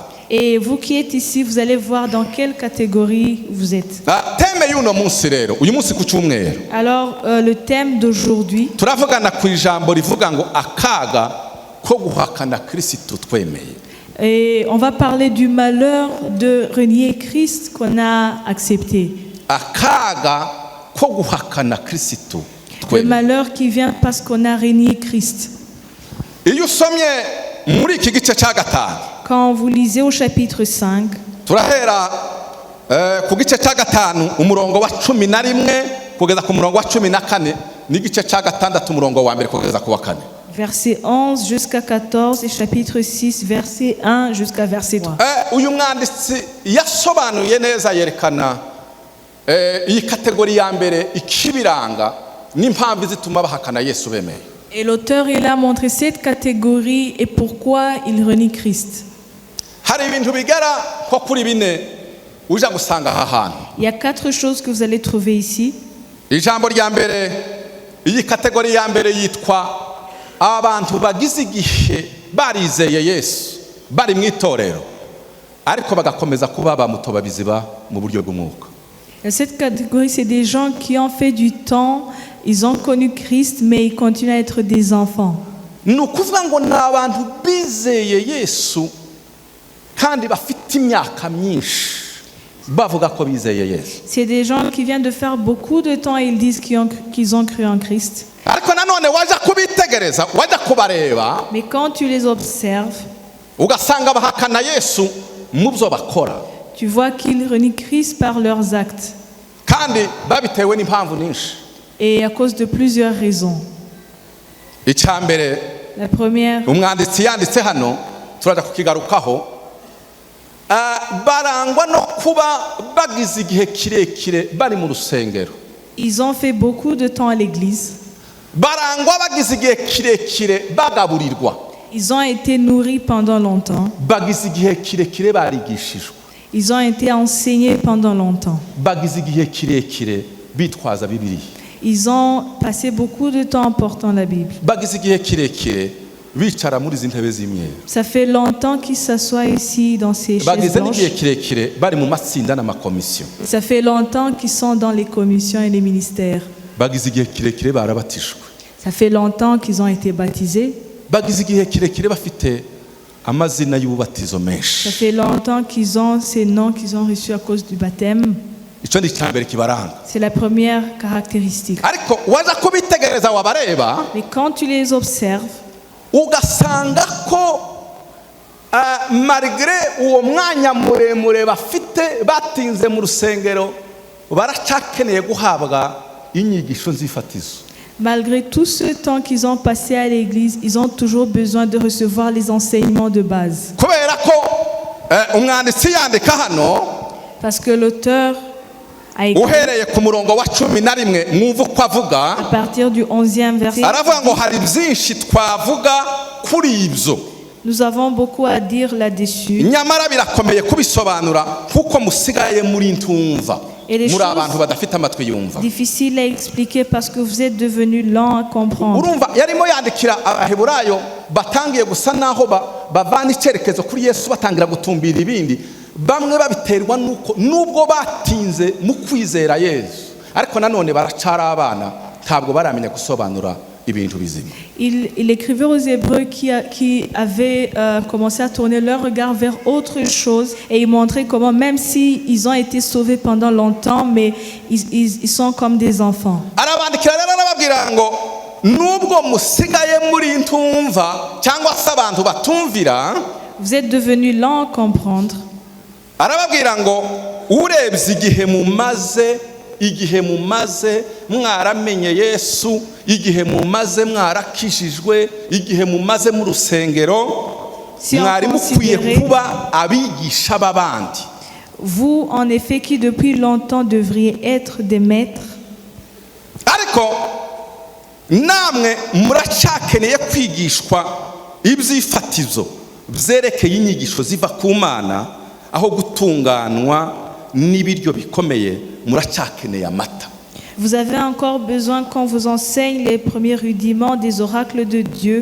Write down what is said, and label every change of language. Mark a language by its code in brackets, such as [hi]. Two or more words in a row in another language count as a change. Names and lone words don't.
[fr] Et vous qui êtes ici, vous allez voir dans quelle catégorie vous êtes. [rw] teme y'uno munsi rero uyu munsi ku cyumweru [fr] Alors, le thème d'aujourd'hui, [rw] turavugana ku ijambo rivuga ngo akaga ko guhakana Kristo twemeye. [fr] et on va parler du malheur de renier Christ qu'on a accepté. [rw] akaga ko guhakana Kristo [fr] Le [rw] twemeye. [fr] malheur qui vient parce qu'on a renié Christ. [rw] iyo usomye muri iki gice cya 5 [fr] Quand vous lisez au chapitre 5, [rw] turahera ku gice cya 5 umurongo wa 11 kugeza ku murongo wa 14 n'igice cya 6 umurongo wa 1 kugeza ku wa 4. [fr] verset 11 jusqu'à 14 et chapitre 6, verset 1 jusqu'à verset 3. [rw] uyu mwanditsi yasobanuye neza yerekana iyi kategori ya mbere ikibiranga n'impamvu zituma bahakana Yesu bemeye. [fr] Et l'auteur, il a montré cette catégorie et pourquoi il renie Christ. [rw] hari ibintu bigera ko kuri bine uja gusanga aha hantu. [fr] Il y a 4 choses que vous allez trouver ici. [rw] ijambo rya mbere iyi kategori ya mbere yitwa abantu bagize igihe barizeye Yesu bari mu itorero ariko bagakomeza kuba bamutoba biziba mu buryo bw'umwuka. [fr] Cette catégorie, c'est des gens qui ont fait du temps, ils ont connu Christ, mais ils continuent à être des enfants. [rw] ni ukuvuga ngo ni abantu bizeye Yesu kandi bafite imyaka myinshi bavuga ko bizeye Yesu. [fr] C'est des gens qui viennent de faire beaucoup de temps et ils disent qu'ils ont cru en Christ. [rw] ariko nanone wajya kubitegereza wajya kubareba [fr] Mais quand tu les observes, [rw] ugasanga bahakana Yesu mu byo bakora [fr] tu vois qu'ils renient Christ par leurs actes. [rw] kandi babitewe n'impamvu nyinshi. [fr] Et à cause de plusieurs raisons. [rw] icya mbere [fr] La première, [rw] umwanditsi yanditse hano turaja kukigarukaho barangwa no kuba bagize igihe kirekire bari mu rusengero. [fr] ils ont fait beaucoup de temps à l'église. [rw] barangwa bagize igihe kirekire bagaburirwa. [fr] Ils ont été nourris pendant longtemps. [rw] bagize igihe kirekire barigishijwe. [fr] Ils ont été enseignés pendant longtemps. [rw] bagize igihe kirekire bitwaza Bibiliya. [fr] Ils ont passé beaucoup de temps en portant la Bible. [rw] bagize igihe kirekire bicara muri izi ntebe z'imyeru. [fr] Ça fait longtemps qu'ils s'assoient ici dans ces chaises [rw] bagize n'igihe [fr] blanches. [rw] kirekire bari mu matsinda n'amakomisiyo. [fr] Ça fait longtemps qu'ils sont dans les commissions et les ministères. [rw] bagize igihe kirekire barabatijwe. [fr] Ça fait longtemps qu'ils ont été baptisés. [rw] bagize igihe kirekire bafite amazina y'ububatizo [fr] Ça [rw] menshi. [fr] fait longtemps qu'ils ont ces noms qu'ils ont reçus à cause du baptême. [rw] icyo ni icya mbere kibaranga. [fr] C'est la première caractéristique. [rw] ariko waza kubitegereza wabareba [fr] Mais quand tu les observes, [rw] ugasanga ko malgré uwo mwanya muremure bafite batinze mu rusengero baracyakeneye guhabwa inyigisho z'ifatizo. [fr] malgré tout ce temps qu'ils ont passé à l'église, ils ont toujours besoin de recevoir les enseignements de base. [rw] kubera ko umwanditsi yandika hano [fr] Parce que l'auteur a écrit [rw] uhereye ku murongo wa 11 mwumva uko avuga [fr] à partir du 11e verset. [rw] aravuga ngo hari byinshi twavuga kuri ibyo [fr] Nous avons beaucoup à dire là-dessus. [rw] nyamara birakomeye kubisobanura kuko musigaye muri ntumva muri abantu badafite amatwi yumva. [fr] Difficile à expliquer parce que vous êtes devenus lents à comprendre. [rw] urumva yarimo yandikira abaheburayo batangiye gusa naho bavana icyerekezo kuri Yesu batangira gutumbira ibindi bamwe babiterwa nuko nubwo batinze mu kwizera Yesu ariko nanone baracara abana ntabwo baramenya gusobanura ibintu bizima. [fr] Il écrivait aux Hébreux qui avaient commencé à tourner leur regard vers autre chose et il montrait comment même si ils ont été sauvés pendant longtemps, mais ils sont comme des enfants. [rw] arabandikira rero arababwira ngo nubwo musigaye muri ntumva cyangwa se abantu batumvira [fr] Vous êtes devenus lents à comprendre. [rw] arababwira ngo urebye igihe mumaze mwaramenye Yesu, igihe mumaze mwarakijijwe, igihe mumaze mu rusengero, mwari mukwiye kuba abigisha b'abandi. [fr] Vous, en effet, qui depuis longtemps devriez être des maîtres. [rw] Ariko namwe muracyakeneye kwigishwa ibyifatizo byerekeye inyigisho ziva ku Mana, aho gutunganwa n'ibiryo bikomeye muracyakeneye amata. [fr] Vous avez encore besoin qu'on vous enseigne les premiers rudiments des oracles de Dieu.